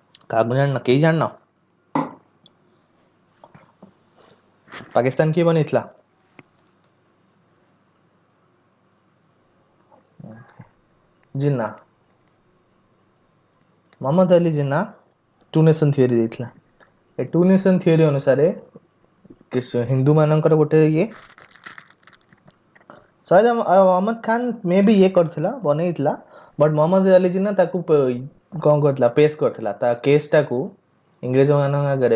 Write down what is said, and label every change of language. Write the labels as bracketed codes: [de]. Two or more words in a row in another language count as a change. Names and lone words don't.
[or] କାହାକୁ ଜାଣିନ, କେହି ଜାଣିନ? ପାକିସ୍ତାନ କିଏ ବନେଇଥିଲା? ଜିନ୍ନା, मोहम्मद अली जिन्ना [en] two nation theory [or] ଦେଇଥିଲା। ଏ [en] two nation theory [or] ଅନୁସାରେ ହିନ୍ଦୁ ମାନଙ୍କର ଗୋଟେ ଇଏ ସୟଦ ଅହମ୍ମଦ ଖାନ ମେ ବି ଇଏ କରିଥିଲା, ବନେଇଥିଲା, ବଟ୍ ମହମ୍ମଦ ଅଲି ଜିନ୍ନା ତାକୁ କଣ କରିଥିଲା, ପେଶ କରିଥିଲା ତା କେସ୍ ଟାକୁ ଇଂରେଜ ମାନଙ୍କ ଆଗରେ।